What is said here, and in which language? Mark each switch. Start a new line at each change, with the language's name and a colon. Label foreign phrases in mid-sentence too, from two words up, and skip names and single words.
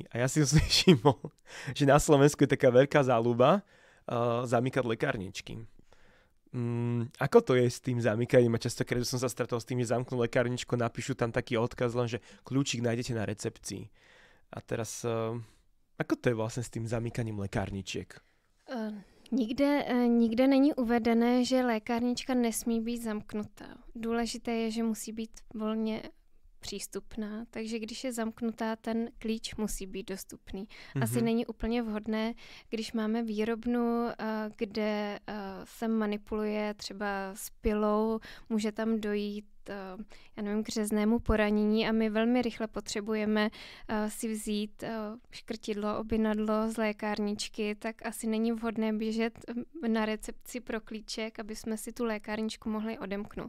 Slovak: A ja si všimol, že na Slovensku je taká veľká záľuba zamykať lekárničky. Ako to je s tým zamykaním? A častokrát som sa stretol s tým, že zamknú lekárničku, napíšu tam taký odkaz, len že kľúčik nájdete na recepcii. A teraz, ako to je vlastne s tým zamykaním lekárničiek?
Czech: Nikde není uvedené, že lékárnička nesmí být zamknutá. Důležité je, že musí být volně přístupná, takže když je zamknutá, ten klíč musí být dostupný. Asi není úplně vhodné, když máme výrobnu, kde se manipuluje třeba s pilou, může tam dojít já nevím, k řeznému poranění a my velmi rychle potřebujeme si vzít škrtidlo, obinadlo z lékárničky, tak asi není vhodné běžet na recepci pro klíček, aby jsme si tu lékárničku mohli odemknout.